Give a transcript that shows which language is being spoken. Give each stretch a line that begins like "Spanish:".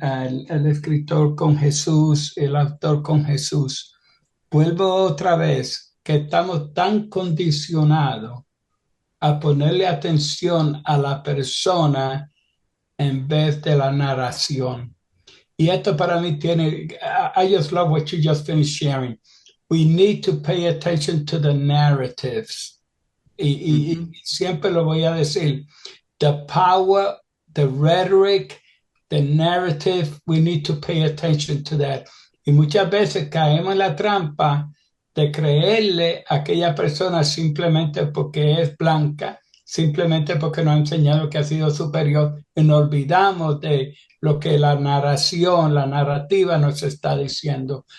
Spanish: Al escritor con Jesús, el autor con Jesús. Vuelvo otra vez, que estamos tan condicionados a ponerle atención a la persona en vez de la narración. Y esto para mí tiene,
English: I just love what you just finished sharing. We need to pay attention to the narratives.
Spanish: Y siempre lo voy a decir.
English: The power, the rhetoric, the narrative, we need to pay attention to that.
Spanish: Y muchas veces caemos en la trampa de creerle a aquella persona simplemente porque es blanca, simplemente porque nos ha enseñado que ha sido superior, y nos olvidamos de lo que la narración, la narrativa nos está diciendo.